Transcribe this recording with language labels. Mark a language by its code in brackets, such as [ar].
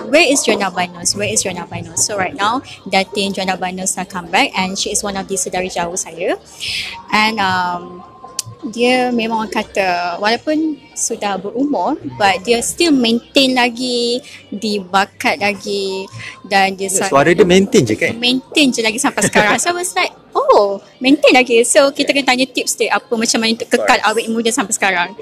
[en] Where is Julana Banos? So right now, Datin Julana Banos dah come back and she is one of the [ms] saudari jauh saya. And dia memang kata walaupun sudah berumur, [en] but [ms] dia still maintain lagi, dibakat lagi, dan dia Suara dia maintain je kan? Maintain je lagi sampai sekarang. [en] So I was like, oh, maintain [ms] lagi. So kita kena tanya tips dia apa macam mana untuk kekal awet muda sampai sekarang.